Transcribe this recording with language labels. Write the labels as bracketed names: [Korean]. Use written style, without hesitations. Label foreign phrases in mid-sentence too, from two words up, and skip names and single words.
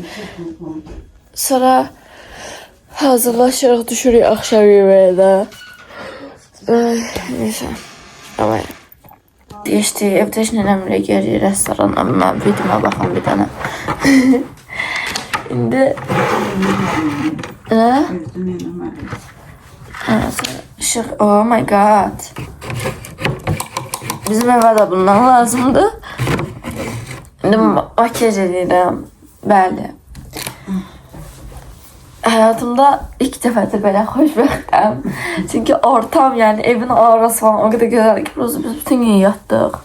[Azerbaijani] Sonra hazırlaşırıq, düşürük axşam yeməyə də. [Turkish] Neyse, ama Geçti, [Azerbaijani] evdə heç nənəmlə gəlir restorana, mən videoma baxam bir dənə. İndi... Evdən eləməli. Işıq, [English] oh my god. [Azerbaijani] Bizim evə də bundan lazımdır. İndi makyaj edirəm, bəli. Həyatımda ilk dəfədir belə xoşbəxtəm. Çünki ortam, yəni evin arası falan o qədər gözəl ki, biz bütün gün yatdıq.